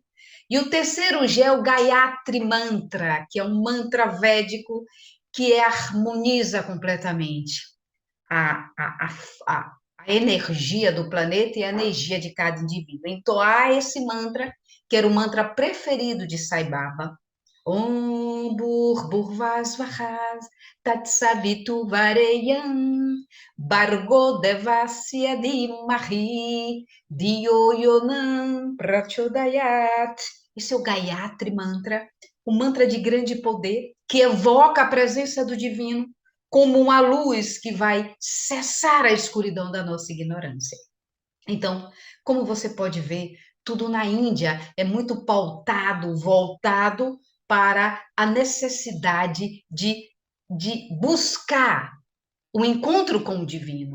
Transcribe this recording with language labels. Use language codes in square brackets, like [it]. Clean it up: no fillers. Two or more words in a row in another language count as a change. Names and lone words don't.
[pt] E o terceiro G é o Gayatri Mantra, que é um mantra védico que harmoniza completamente a, a, a, a energia do planeta e a energia de cada indivíduo. Entoar esse mantra, que era o mantra preferido de Sai Baba, [sa] Om Bhurvasvahas Tatsavitu Vareyam Bargo Devasya Dhimahi Dhiyo Yonam Prachodayat. [pt] Esse é o Gayatri Mantra, um mantra de grande poder que evoca a presença do divino como uma luz que vai cessar a escuridão da nossa ignorância. Então, como você pode ver, tudo na Índia é muito pautado, voltado para a necessidade de buscar o encontro com o divino.